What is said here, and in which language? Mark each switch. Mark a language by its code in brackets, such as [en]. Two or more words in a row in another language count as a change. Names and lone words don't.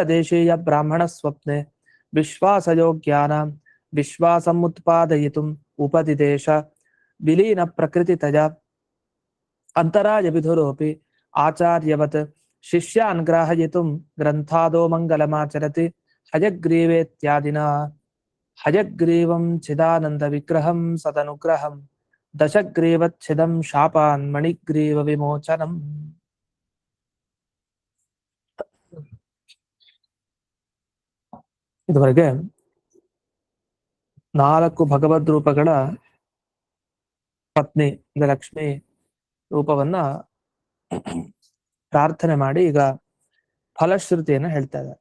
[sa] ದೇಶೀಯ ಬ್ರಾಹ್ಮಣ ಸ್ವಪ್ನೆ ವಿಶ್ವಾಸಯೋಗ್ಯಾನಾಂ ವಿಶ್ವಾಸಂ ಉತ್ಪಾದಯಿತುಂ ಉಪದಿದೇಶ ವಿಲೀನ ಪ್ರಕೃತಿತಯ ಅಂತರಾಯ ವಿಧುರೋಪಿ ಆಚಾರ್ಯವತ್ ಶಿಷ್ಯಾನ್ ಗ್ರಾಹಯಿತುಂ ಗ್ರಂಥಾದೋ ಮಂಗಲಮಾಚರತಿ ಹಯಗ್ರೀವೇತ್ಯಾದಿನಾ ಹಯಗ್ರೀವಂ ಚಿದಾನಂದ ವಿಗ್ರಹಂ ಸದನುಗ್ರಹಂ ದಶಗ್ರೀವಚ್ಛಿದಂ ಶಾಪಾನ್ ಮಣಿಗ್ರೀವ ವಿಮೋಚನಂ. [kn] ಇದುವರೆಗೆ 4 ಭಗವದ್ ರೂಪಗಳ ಪತ್ನಿ ಲಕ್ಷ್ಮಿ ರೂಪವನ್ನ ಪ್ರಾರ್ಥನೆ ಮಾಡಿ ಈಗ ಫಲಶ್ರುತಿಯನ್ನು ಹೇಳ್ತಾ ಇದ್ದಾರೆ.